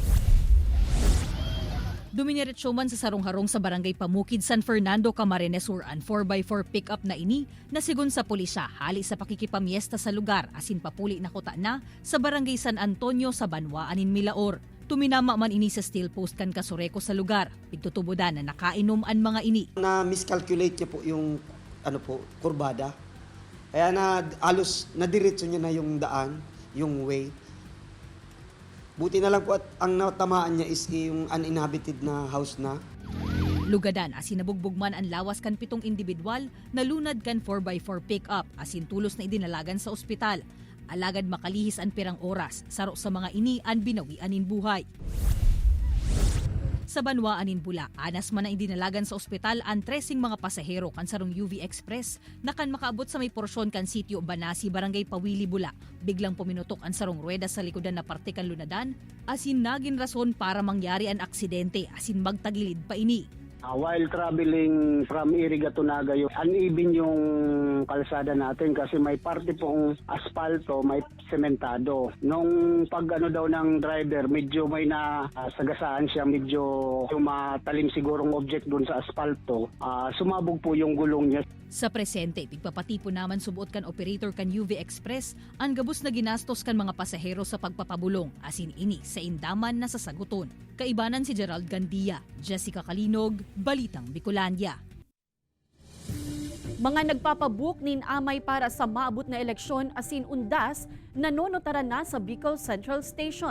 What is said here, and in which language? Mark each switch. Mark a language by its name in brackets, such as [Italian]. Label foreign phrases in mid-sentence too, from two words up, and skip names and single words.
[Bikol] Dumiretso man sa sarong-harong sa barangay Pamukid, San Fernando, Camarines Sur ang 4x4 pick-up na ini na sigun sa pulisya hali sa pakikipamiesta sa lugar asin papuli na kuta na sa barangay San Antonio sa Banwaanin, Milaor. Tuminama man ini sa steel post kan Kasureko sa lugar. Pigtutubodan na nakainom ang mga ini. [Filipino] Na miscalculate niya po yung kurbada. Kaya na alos nadiretso niya na yung daan, yung way. Buti na lang po at ang natamaan niya is yung uninhabited na house na. [Bikol] Lugadan asin nabugbog man ang lawas kan 7 individual na lunad kan 4x4 pick-up asin tulos na idinalagan sa ospital. Alagad makalihis ang pirang oras, saro sa mga ini ang binawianin buhay. Sa Banwaanin Bula, anas man ang idinalagan sa ospital ang 13 mga pasahero kan sarong UV Express na kan makaabot sa may porsyon kan sitio Banasi, Barangay Pawili, Bula. Biglang puminutok ang sarong rueda sa likodan na parte kan lunadan, asin naging rason para mangyari ang aksidente asin magtagilid pa ini. [English] While traveling from Iriga to Naga, [Filipino] uneven yung kalsada natin kasi may parte pong asfalto, may sementado. Nung pag daw ng driver, medyo may sagasaan siya, medyo matalim sigurong object dun sa asfalto. Sumabog po yung gulong niya. [Bikol] Sa presente, pigpapatipo naman subuot kan operator kan UV Express ang gabos na ginastos kan mga pasahero sa pagpapabulong asin ini sa indaman na sasaguton. Kaibanan si Gerald Gandia, Jessica Kalinog, Balitang Bicolandia. Mga nagpapabook nin amay para sa maabot na eleksyon asin undas nanonotaran na sa Bicol Central Station.